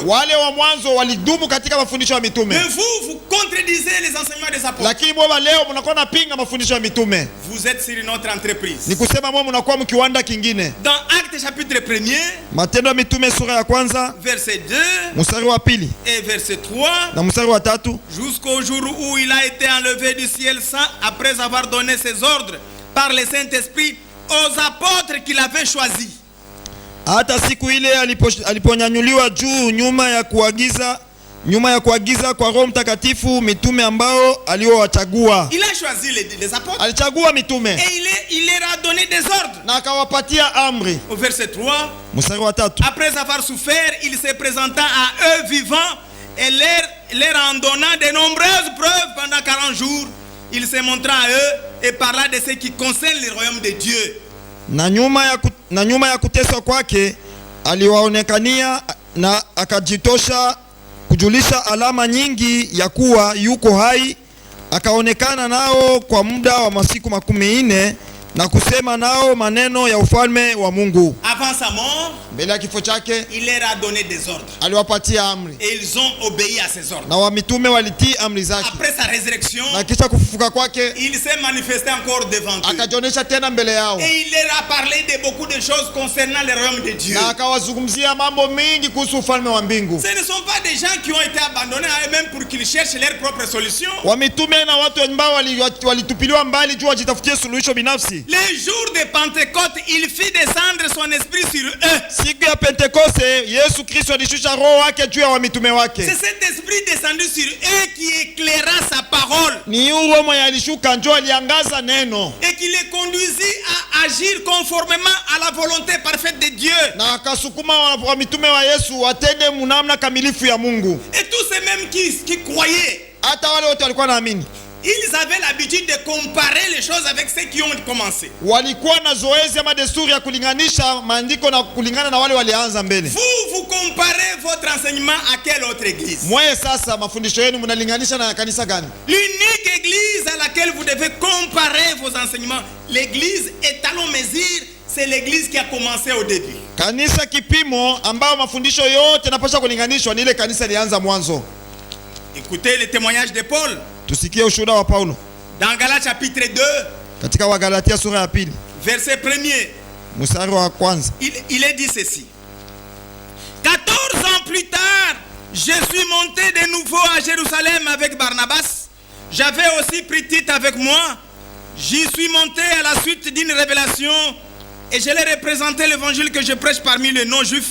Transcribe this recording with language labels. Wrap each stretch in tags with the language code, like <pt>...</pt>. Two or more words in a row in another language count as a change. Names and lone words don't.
<sw>Wale wa mwanzo walidumu katika mafundisho ya mitume.</sw> <fr>Mais vous contredisez les enseignements des apôtres.</fr> <sw>Lakini mwa leo mnakuwa napinga mafundisho ya mitume.</sw> <fr>Vous êtes sur une autre entreprise.</fr> <sw>Ni kusema mwa mnakuwa mkiwanda kingine.</sw> <fr>Dans Actes chapitre 1er,</fr> <sw>Matendo ya Mitume sura ya kwanza,</sw> <fr>verset 2,</fr> <sw>mstari wa 2</sw> <fr>et verset 3,</fr> <sw>na mstari wa 3,</sw> <fr>jusqu'au jour où il a été enlevé du ciel saint après avoir donné ses ordres par le Saint-Esprit aux apôtres qu'il avait choisis.</fr> <sw>Hata siku ile aliponyanyuliwa juu nyuma ya kuagiza kwa Roho Mtakatifu mitume ambao aliowachagua.</sw> <fr>Il a choisi les apôtres.</fr> <sw>Alichagua mitume.</sw> <fr>Et il leur a donné des ordres.</fr> <sw>Na akawapatia amri.</sw> <fr>Au verset 3,</fr> <sw>mstari wa 3,</sw> <fr>après avoir souffert, il se présenta à eux vivants et leur en donnant de nombreuses preuves pendant 40 jours. Il se montra à eux et parla de ce qui concerne le royaume de Dieu.</fr> <sw>Na nyuma ya kuteswa kwake aliwaonekania na akajitosha kujulisha alama nyingi ya kuwa yuko hai. Akaonekana nao kwa muda wa masiku 40 na kusema nao maneno ya ufalme wa Mungu.</sw> <fr>Avant sa mort,</fr> <sw>mbele ya kifo chake,</sw> <fr>il leur a donné des ordres.</fr> <sw>Aliwapatia amri.</sw> <fr>Et ils ont obéi à ses ordres.</fr> <sw>Na wa mitume walitii amri zake.</sw> <fr>Après sa résurrection,</fr> <sw>na kisha kufufuka kwake,</sw> <fr>il s'est manifesté encore devant eux.</fr> <sw>Akajionyesha tena mbele yao.</sw> <fr>Et il leur a parlé de beaucoup de choses concernant le royaume de Dieu.</fr> <sw>Na akawazungumzia mambo mengi kuhusu ufalme wa mbingu.</sw> <fr>Ce ne sont pas des gens qui ont été abandonnés à eux-mêmes pour qu'ils cherchent leur propre solution.</fr> <sw>Wa mitume na watu ambao walitupiliwa mbali juu wajitafutie suluhisho binafsi.</sw> <fr>Les jours de Pentecôte, il fit descendre son esprit sur eux.</fr> <sw>Siku ya Pentekoste, Yesu Kristo alishusha roho wake juu ya mitume wake.</sw> <fr>C'est cet esprit descendu sur eux qui éclaira sa parole.</fr> <sw>Ni roho mwenye alishuka njoo aliangaza neno.</sw> <fr>Et qui les conduisit à agir conformément à la volonté parfaite de Dieu.</fr> <sw>Na akasukuma wa mitume wa Yesu watende munamna kamilifu ya Mungu.</sw> <fr>Et tous ces mêmes qui croyaient,</fr> <sw>hata wale wote walikuwa naamini,</sw> <fr>ils avaient l'habitude de comparer les choses avec ceux qui ont commencé.</fr> <sw>Walikuwa na zoezi ama desturi ya kulinganisha maandiko na kulingana na wale walianza mbele.</sw> <fr>Vous comparez votre enseignement à quelle autre église?</fr> <sw>Mwaye sasa mafundisho yenu mnalinganisha na kanisa gani?</sw> <fr>L'unique église à laquelle vous devez comparer vos enseignements, l'église étalon-mesure, c'est l'église qui a commencé au début.</fr> <sw>Kanisa kipimo ambao mafundisho yote yanapaswa kulinganishwa ni ile kanisa ilianza mwanzo.</sw> <fr>Écoutez le témoignage de Paul.</fr> <sw>Tusikie ushuhuda wa Paulo.</sw> <fr>Dans Galates chapitre 2,</fr> <sw>katika Wagalatia sura ya 2,</sw> <fr>verset 1er,</fr> <sw>mstari wa kwanza,</sw> <fr>il est dit ceci. 14 ans plus tard, je suis monté de nouveau à Jérusalem avec Barnabas. J'avais aussi pris Tite avec moi. J'y suis monté à la suite d'une révélation et je l'ai représenté l'évangile que je prêche parmi les non-juifs.</fr>